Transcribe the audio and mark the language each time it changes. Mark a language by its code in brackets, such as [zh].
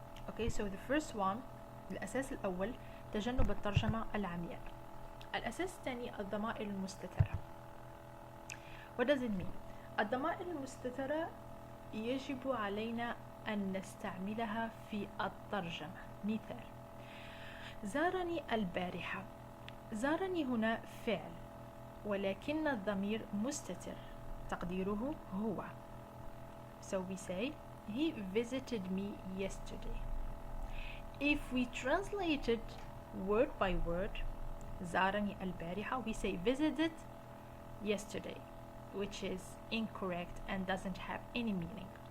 [en] Okay, so the first one, [ar] الأساس الأول تجنب الترجمة العمياء. الأساس الثاني الضمائر المستترة. [en] What does it mean? [ar] الضمائر المستترة يجب علينا أن نستعملها في الترجمة. مثال: زارني البارحة. زارني هنا فعل ولكن الضمير مستتر تقديره هو. [en] So we say he visited me yesterday. If we translate it word by word, [ar] زارني البارحة, [en] we say visited yesterday, which is incorrect and doesn't have any meaning.